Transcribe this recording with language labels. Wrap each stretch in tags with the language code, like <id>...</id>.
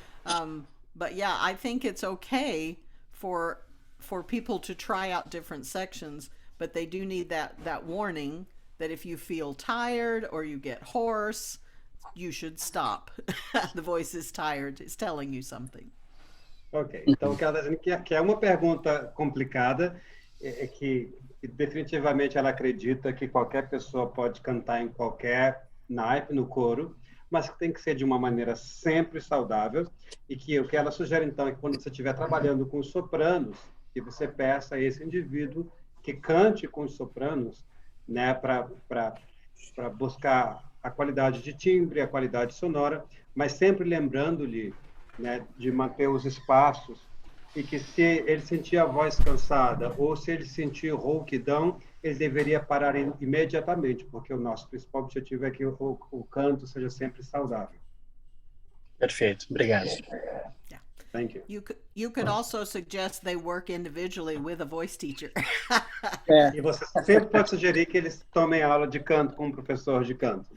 <en>But yeah, I think it's okay for people to try out different sections, but they do need that warning that if you feel tired or you get hoarse, you should stop. The voice is tired, it's telling you something.</en> <pt>Ok, então o que ela está dizendo que é uma pergunta complicada, que definitivamente ela acredita que qualquer pessoa pode cantar em qualquer naipe, no coro, mas que tem que ser de uma maneira sempre saudável, e que o que ela sugere, então, é que quando você estiver trabalhando com os sopranos, que você peça a esse indivíduo que cante com os sopranos, né, para buscar a qualidade de timbre, a qualidade sonora, mas sempre lembrando-lhe, né, de manter os espaços, e que se ele sentir a voz cansada ou se ele sentir rouquidão, ele deveria parar imediatamente, porque o nosso principal objetivo é que o canto seja sempre saudável. Perfeito, obrigado.</pt> <en>Yeah. Thank you. You could also suggest they work individually with a voice teacher.</en> <pt>E você sempre pode sugerir que eles tomem aula de canto com um professor de canto.</pt>